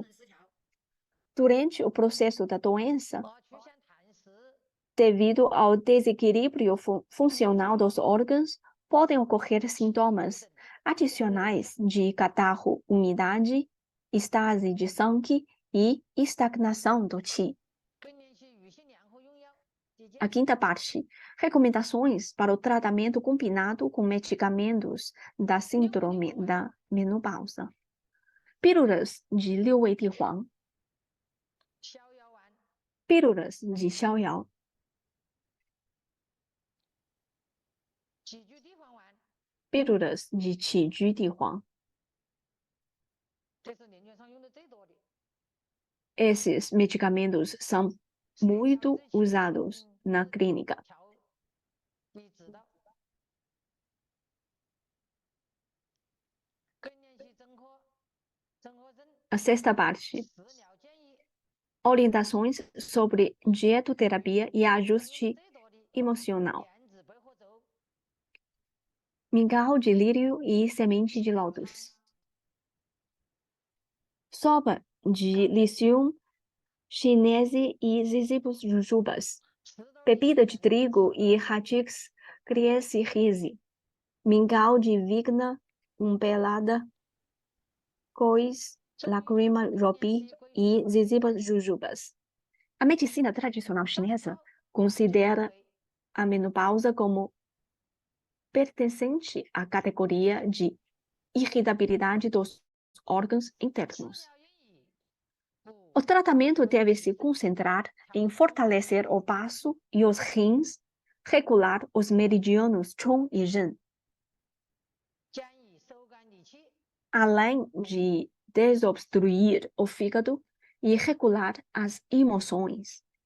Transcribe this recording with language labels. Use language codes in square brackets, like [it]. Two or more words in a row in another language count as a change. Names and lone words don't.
[pt] Durante o processo da doença, devido ao desequilíbrio funcional dos órgãos, podem ocorrer sintomas adicionais de catarro, umidade, estase de sangue e estagnação do qi. A quinta parte, recomendações para o tratamento combinado com medicamentos da síndrome da menopausa. Pílulas de Liu Wei Di Huang. Pílulas de Xiaoyao. Pílulas de Qiju Di Huang. Esses medicamentos são muito usados na clínica. A sexta parte, orientações sobre dietoterapia e ajuste emocional. Mingau de lírio e semente de lótus. Sopa de licium chinese e zizipus jujubas. Bebida de trigo e radix criesse risi. Mingau de vigna umbelada, cois, lacrima ropi e zizipus jujubas. A medicina tradicional chinesa considera a menopausa como pertencente à categoria de irritabilidade dos órgãos internos. O tratamento deve se concentrar em fortalecer o baço e os rins, regular os meridianos Chong e Zhen, além de desobstruir o fígado e regular as emoções.